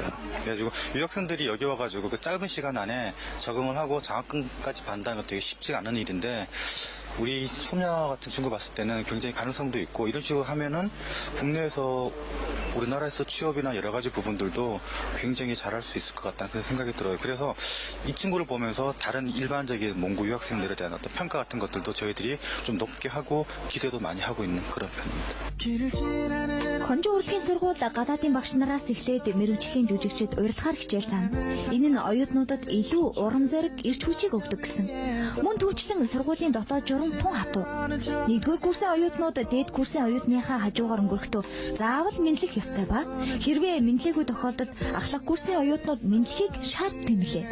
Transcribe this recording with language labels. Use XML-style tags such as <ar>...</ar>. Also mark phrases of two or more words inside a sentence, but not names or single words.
<ko>그래가지고 유학생들이 여기 와가지고 그 짧은 시간 안에 적응을 하고 장학금까지 받는다는 건 되게 쉽지가 않은 일인데 우리 소녀 같은 친구 봤을 때는 굉장히 가능성도 있고 이런 식으로 하면은 국내에서 우리나라에서 취업이나 여러 가지 부분들도 굉장히 잘할 수 있을 것 같다는 그런 생각이 들어요. 그래서 이 친구를 보면서 다른 일반적인 몽고 유학생들에 대한 어떤 평가 같은 것들도 저희들이 좀 높게 하고 기대도 많이 하고 있는 그런 편입니다.</ko> <mn>Конжи урлагийн сургуульд гадаадын багш нараас эхлээд мэргэжлийн жүжигчид урилгаар хичээл заана. Энэ нь оюутнуудад илүү урам зориг, эрч хүчийг өгдөг гэсэн. Мөн түүчлэн сургуулийн дотоод журам тун хатуу. Нэгдүгээр курсын оюутнууд дээд курсын оюутныхаа хажуугаар өнгөрөхдөө заавал мэдлэх ёстой ба хэрвээ мэдлээгүй тохиолдолд ахлах курсын оюутнууд мэдлэхийг шаарддаг юм лээ.</mn>